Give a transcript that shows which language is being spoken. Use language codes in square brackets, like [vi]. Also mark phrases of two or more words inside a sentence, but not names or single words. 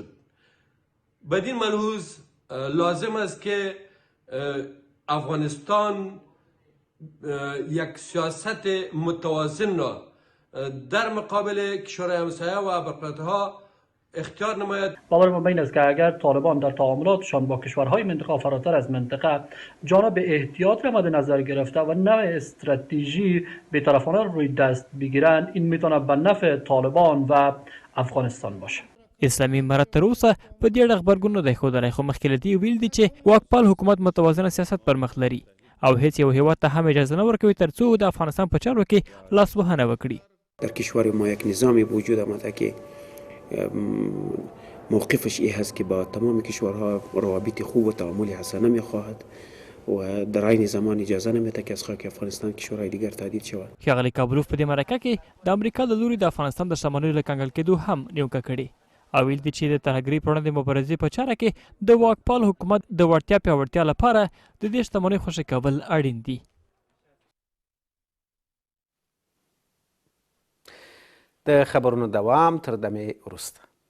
[fa] بدین ملحوظ لازم است که افغانستان یک سیاست متوازن را در مقابل کشورهای همسایه و ابرقدرت‌ها اختیار نماید. باور ما بین است که اگر طالبان در تعاملاتشان با کشورهای منطقه فراتر از منطقه جانب احتیاط را مد نظر گرفته و نوع استراتژی بی‌طرفانه روی دست بگیرند، این میتونه به نفع طالبان و افغانستان باشه. [ps] اسلامي امارت تر اوسه په دې اړه غبرګون نه دی ښودلی، خو مخکې له دې ویل دي چې واکپال حکومت متوازنه سیاست پر مخ لري او هیڅ یو هیواد ته هم اجازه نه ورکوي تر څو د افغانستان په چارو کې لاسوهنه وکړي. [fa] در کشور ما یک نظامی وجود آمده که موقفش این هست که با تمام کشورها روابط خوب و تعامل حسنه میخواهد و در عین زمان اجازه نمیده که از خاک افغانستان کشورهای دیگر تهدید شود. [ps] ښاغلي کابلوف په دې مرکه کې د امریکا له لوري د افغانستان د شتمنیو له کنګل کېدو هم نیوکه کړې او ویل دي چې د ترهګرۍ پر وړاندې مبارزې په چاره کې د واکپال حکومت د وړتیا پیاوړتیا لپاره د دې شتمنۍ خوشي کول اړین دي. د خبرونو دوام تر دمې وروسته.